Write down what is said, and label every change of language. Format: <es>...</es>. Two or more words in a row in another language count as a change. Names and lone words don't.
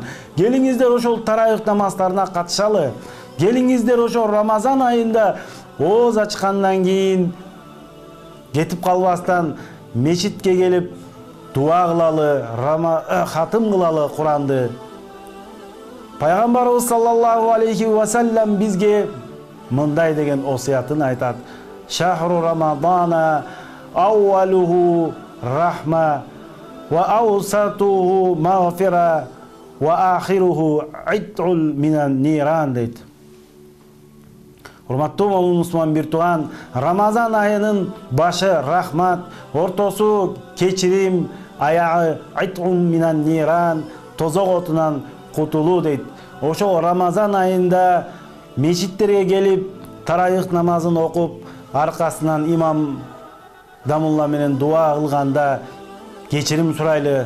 <ky>Келиңиздер ошол таравих намаздарына катышалы. Келиңиздер ошол Рамазан айында ооз ачкандан кийин кетип калбастан мечитке келип дуа кылалы, хатым кылалы Куранды. Пайгамбарыбыз</ky> <ar>صلى الله عليه وسلم</ar> <ky>бизге мындай деген осуятын айтат.</ky> <ar>شهر رمضان أوله رحمة وأوسطه مغفرة وآخره عتق من النار дейт.</ar> <ky>Урматтуу момун мусулман бир тууган, Рамазан айынын башы рахмат, ортосу кечирим, аягы</ky> <ar>عتق من النار,</ar> <ky>тозок отунан кутулуу дейт. Ошол Рамазан айында мечиттерге келип, таравих намазын окуп, аркасынан имам Дамулла менен дуа кылганда кечирим сурайлы.</ky>